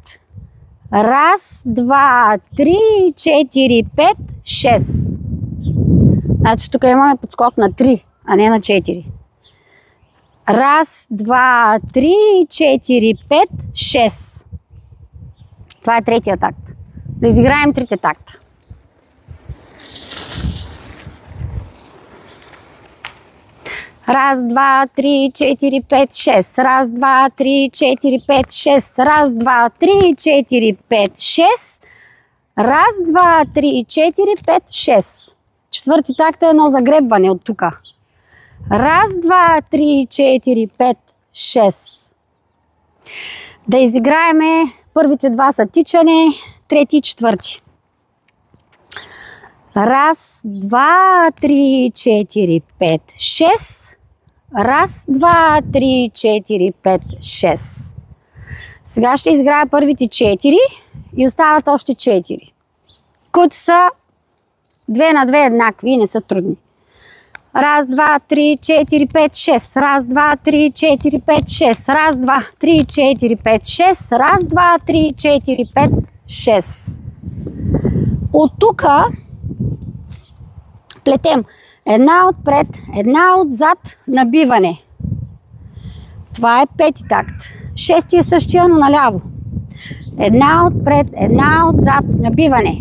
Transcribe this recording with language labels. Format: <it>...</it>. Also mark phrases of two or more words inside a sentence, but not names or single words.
<bg>1, 2, 3, 4, 5, 6. Значи тук имаме подскок на 3, а не на 4. 1, 2, 3, 4, 5, 6. Това е третия такт. Да изиграем трите такта. Раз, два, три, 4, 5, 6. Раз, два, три, 4, 5, 6. Раз, два, три, 4, 5, 6. Раз, два, три, 4, 5, 6. Четвърти такт е едно загребване от тук. Раз, два, три, 4, 5, 6. Да изиграеме първите два са тичане, трети и четвърти. Раз, два, три, 4, 5, 6. Раз, два, три, 4, 5, 6. Сега ще изиграя първите 4 и остават още 4, които са 2 на 2 еднакви и не са трудни. Раз, два, три, 4, 5, 6. Раз, два, три, 4, 5, 6. Раз, два, три, 4, 5, 6. Раз, два, три, 4, 5, 6. От тук плетем една отпред, една отзад, набиване. Това е пети такт. Шести е същия, но наляво. Една отпред, една отзад, набиване.</bg>